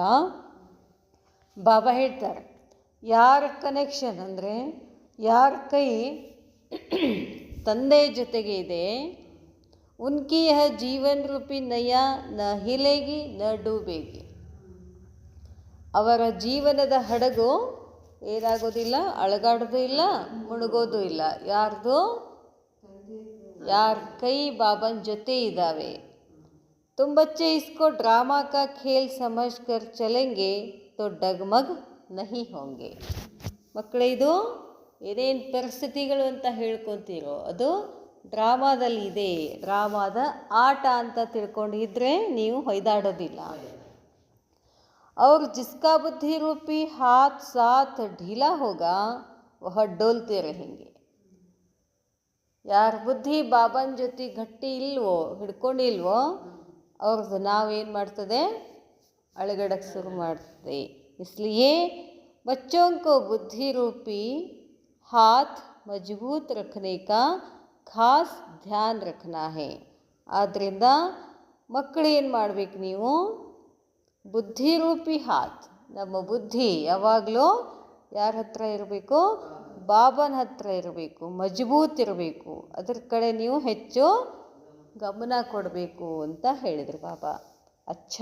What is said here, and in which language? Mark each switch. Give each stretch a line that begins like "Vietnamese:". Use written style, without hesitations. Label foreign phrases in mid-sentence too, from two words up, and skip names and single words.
Kannada: ಬಾಬಾ ಹೇಳ್ತಾರೆ, ಯಾರ ಕನೆಕ್ಷನ್ ಅಂದರೆ ಯಾರ ಕೈ ತಂದೆ ಜೊತೆಗೆ ಇದೆ,
Hindi: उनकी यह जीवन रूपी नैया न हिलेगी न डूबेगी.
Kannada: ಅವರ ಜೀವನದ ಹಡಗು ಏನಾಗೋದಿಲ್ಲ, ಅಳಗಾಡೋದು ಇಲ್ಲ, ಮುಳುಗೋದು ಇಲ್ಲ. ಯಾರ್ದು? ಯಾರ ಕೈ ಬಾಬನ ಜೊತೆ ಇದ್ದಾವೆ.
Hindi: तुम बच्चे इसको ड्रामा का खेल समझकर चलेंगे तो डगमग नहीं होंगे.
Kannada: ಮಕ್ಕಳೇ, ಇದು ಏನೇನು ಪರಿಸ್ಥಿತಿಗಳು ಅಂತ ಹೇಳ್ಕೊತೀರೋ ಅದು ಡ್ರಾಮಾದಲ್ಲಿ ಇದೆ, ಡ್ರಾಮಾದ ಆಟ ಅಂತ ತಿಳ್ಕೊಂಡಿದ್ರೆ ನೀವು ಹೊಯ್ದಾಡೋದಿಲ್ಲ.
Hindi: और जिसका बुद्धि रूपी हाथ साथ ढीला होगा वह डोलते रहेंगे.
Kannada: ಯಾರ ಬುದ್ಧಿ ಬಾಬನ ಜೊತೆ ಗಟ್ಟಿ ಇಲ್ವೋ, ಹಿಡ್ಕೊಂಡಿಲ್ವೋ, ಅವ್ರದ್ದು ನಾವೇನು ಮಾಡ್ತದೆ, ಅಳಗಡಕ್ಕೆ ಶುರು ಮಾಡ್ತದೆ.
Hindi: इसलिए बच्चों को बुद्धि रूपी हाथ मजबूत रखने का खास ध्यान रखना है.
Kannada: ಆದ್ದರಿಂದ ಮಕ್ಕಳು ಏನು ಮಾಡಬೇಕು, ನೀವು
Hindi: बुद्धिरूपी हाथ,
Kannada: ನಮ್ಮ ಬುದ್ಧಿ ಯಾವಾಗಲೂ ಯಾರ ಹತ್ರ ಇರಬೇಕು? ಬಾಬನ ಹತ್ರ ಇರಬೇಕು, ಮಜಬೂತ್ ಇರಬೇಕು. ಅದರ ಕಡೆ ನೀವು ಹೆಚ್ಚು ಗಮನ ಕೊಡಬೇಕು ಅಂತ ಹೇಳಿದರು ಬಾಬಾ.